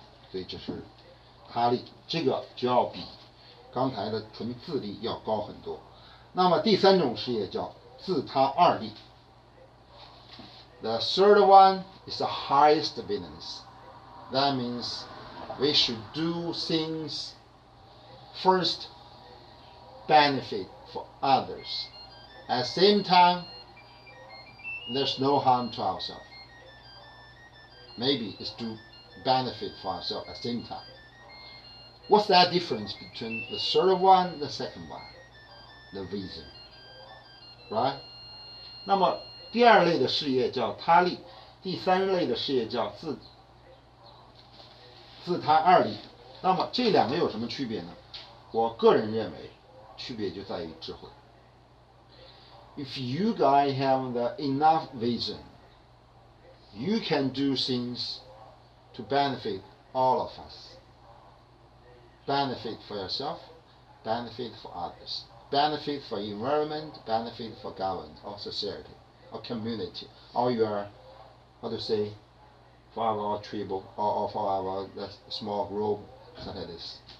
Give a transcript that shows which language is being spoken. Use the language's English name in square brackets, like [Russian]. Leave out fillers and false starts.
[Chinese] 所以这是他力，这个就要比刚才的纯自利要高很多。那么第三种事业叫自他二利。 [English] The third one is the highest business. That means we should do things first benefit for others. At the same time, there's no harm to ourselves. Maybe it's to benefit for ourselves at the same time. What's that difference between the third one and the second one? The reason, right? [Chinese] 那么第二类的事业叫他利，第三类的事业叫自他二利。那么这两个有什么区别呢？我个人认为，区别就在于智慧。 [English] If you guys have the enough vision, you can do things to benefit all of us. Benefit for yourself, benefit for others, benefit for environment, benefit for government or society or community or your, how to say, for our tribe or for our small group, something like this.